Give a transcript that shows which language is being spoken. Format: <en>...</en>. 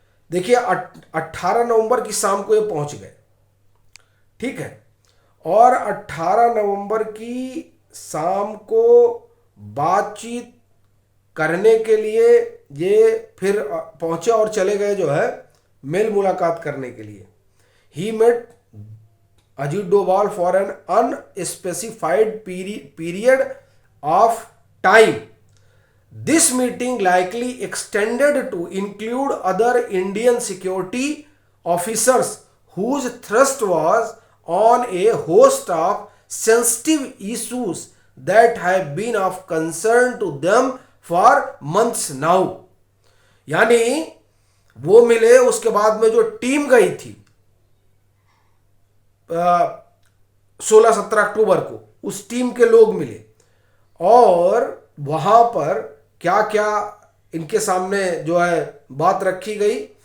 <hi>देखिए 18 नवंबर की शाम को ये पहुंच गए, ठीक है, और 18 नवंबर की शाम को बातचीत करने के लिए ये फिर पहुंचे और चले गए जो है मेल मुलाकात करने के लिए।</hi> <en>He met Ajit Doval for an unspecified period of time. This meeting likely extended to include other Indian security officers whose thrust was on a host of sensitive issues that have been of concern to them for months now।</en> <hi>यानी वो मिले, उसके बाद में जो team गई थी 16-17 अक्टूबर को, उस टीम के लोग मिले और वहां पर क्या क्या इनके सामने जो है बात रखी गई।</hi>